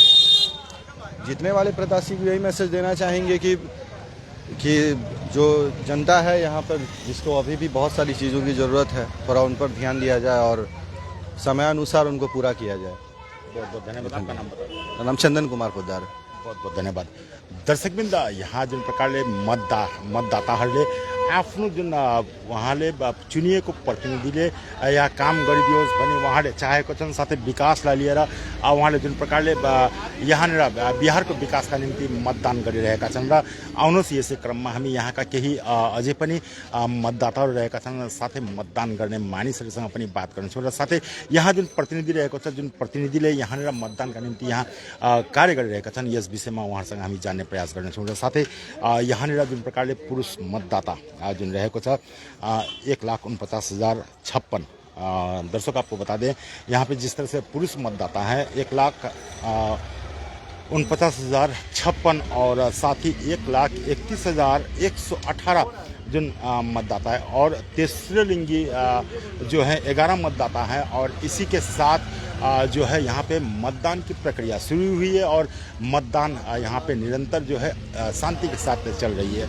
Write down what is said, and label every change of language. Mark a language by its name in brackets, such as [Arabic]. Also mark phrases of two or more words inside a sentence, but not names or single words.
[Hindi] जीतने वाले प्रत्याशी को यही मैसेज देना चाहेंगे कि जो जनता है यहाँ पर, जिसको अभी भी बहुत सारी चीज़ों की ज़रूरत है, थोड़ा उन पर ध्यान दिया जाए और समयानुसार उनको पूरा किया जाए। बहुत बहुत धन्यवाद। आपका नाम बताइए। मेरा नाम चंदन कुमार पोद्दार। बहुत बहुत धन्यवाद। [Nepali] दर्शकबिन्द, यहाँ जुन प्रकारले मतदाताहरूले आफ्नो जुन उहाँले चुनिएको प्रतिनिधिले यहाँ काम गरिदियोस् भन्ने उहाँले चाहेको छन्। साथै विकासलाई लिएर उहाँले जुन प्रकारले यहाँनिर बिहारको विकासका निम्ति मतदान गरिरहेका छन् र आउनुहोस् यसै क्रममा हामी यहाँका केही अझै पनि मतदाताहरू रहेका छन्, साथै मतदान गर्ने मानिसहरूसँग पनि बात गर्नेछौँ। र साथै यहाँ जुन प्रतिनिधि रहेको छ, जुन प्रतिनिधिले यहाँनिर मतदानका निम्ति यहाँ कार्य गरिरहेका छन्, यस विषयमा उहाँहरूसँग हामी जान्ने प्रयास गर्नेछौँ। र साथै यहाँनिर जुन प्रकारले पुरुष मतदाता जुन रहेको छ 1,49,056। [Hindi] दर्शक, आपको बता दें यहाँ पे जिस तरह से पुरुष मतदाता हैं 1,49,056 और साथ ही 1,31,118 जो मतदाता है और तीसरे लिंगी जो है 11 मतदाता है और इसी के साथ जो है यहाँ पे मतदान की प्रक्रिया शुरू हुई है और मतदान यहाँ पे निरंतर जो है शांति के साथ चल रही है।